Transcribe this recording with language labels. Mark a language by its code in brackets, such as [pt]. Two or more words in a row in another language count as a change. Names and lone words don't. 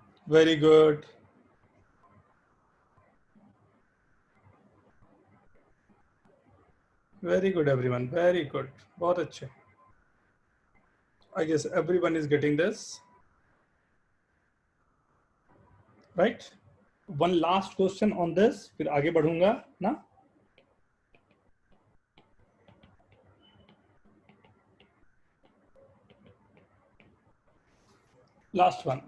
[en] very good. very good everyone, very good. [hi] बहुत अच्छे. [en] I guess everyone is getting this. Right? One last question on this, [hi] फिर आगे बढ़ूंगा ना. [en] Last one.